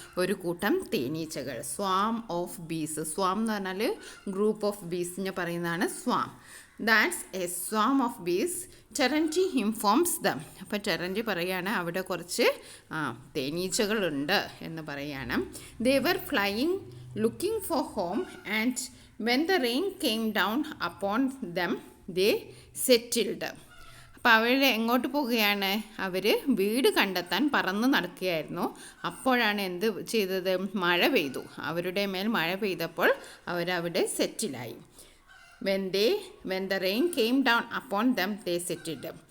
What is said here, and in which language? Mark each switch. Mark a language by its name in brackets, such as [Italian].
[Malayalam] ഒരു കൂട്ടം തേനീച്ചകൾ. [English] Swarm of bees. [Malayalam] സ്വാം എന്ന് പറഞ്ഞാൽ ഗ്രൂപ്പ് ഓഫ് ബീസിനെ പറയുന്നതാണ് സ്വാം. [English] That's a swarm of bees. ടെറൻറ്റി informs them. [Malayalam] അപ്പോൾ ടെറൻറ്റി പറയുകയാണ് അവിടെ കുറച്ച് തേനീച്ചകളുണ്ട് എന്ന് പറയുകയാണ്. [English] They were flying looking for home and when the rain came down upon them they settled. [Malayalam] അപ്പോൾ അവർ എങ്ങോട്ട് പോവുകയാണ്? അവർ വീട് കണ്ടെത്താൻ പറന്ന് നടക്കുകയായിരുന്നു. അപ്പോഴാണ് എന്ത് ചെയ്തത്? മഴ പെയ്തു. അവരുടെ മേൽ മഴ പെയ്തപ്പോൾ അവരവിടെ സെറ്റിലായി. [English] when the rain came down upon them they settled.